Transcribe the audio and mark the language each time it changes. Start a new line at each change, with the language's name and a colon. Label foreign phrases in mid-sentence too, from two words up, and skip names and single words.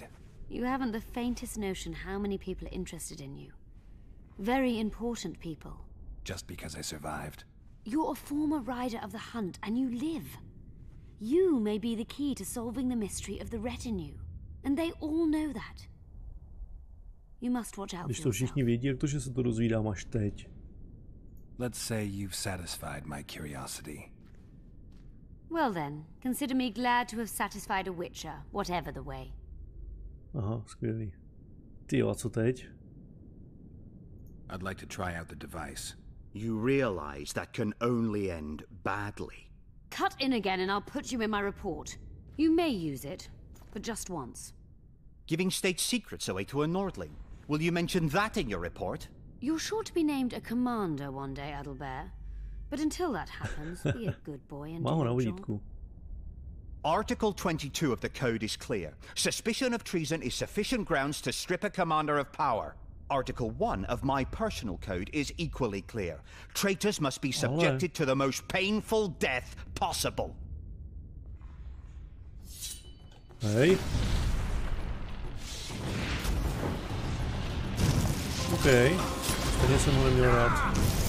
English: You haven't the faintest notion how many people are interested in you. Very important people. Just because I survived? You're a former rider of the hunt, and you live. You may be the key to solving the mystery of the retinue, and they all know that. You must watch out for
Czech: Když to všichni vědí, jak to, že se to dozvídám až teď.
English: Let's say you've satisfied my curiosity. Well then, consider me glad to have satisfied a witcher, whatever the way.
Czech: Aha, skvělý. Tyjo, a co teď?
English: I'd like to try out the device. You realize that can only end badly. Cut in again and I'll put you in my report. You may use it, but just once. Giving state secrets away to a Nordling. Will you mention that in your report? You're sure to be named a commander one day, Adalbert. But until that happens, be a good boy and do your job. Article 22 of the Code is clear. Suspicion of treason is sufficient grounds to strip a commander of power. Article 1 of my personal code is equally clear. Traitors must be subjected to the most painful death possible. Hey. Okay.
Czech: Stejně jsem ho neměl rád.